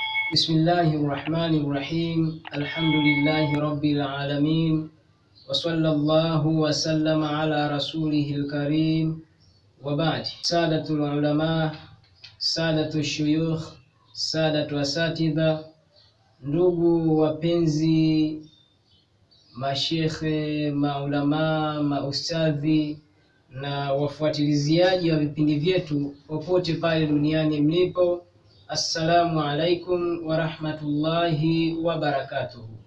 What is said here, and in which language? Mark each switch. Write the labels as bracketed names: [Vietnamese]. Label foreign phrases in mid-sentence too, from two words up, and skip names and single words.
[Arabic] بسم الله الرحمن الرحيم. الحمد لله رب العالمين، وصلى الله وسلم على رسوله الكريم، وبعد. سادة العلماء، سادة الشيوخ، سادة الأساتذة, [Swahili] ndugu wapenzi, mashekhe, maulama, maustadhi na wafuatiliziaji wa vipindi vyetu popote pale duniani mlipo, [Arabic] السلام عليكم ورحمة الله وبركاته.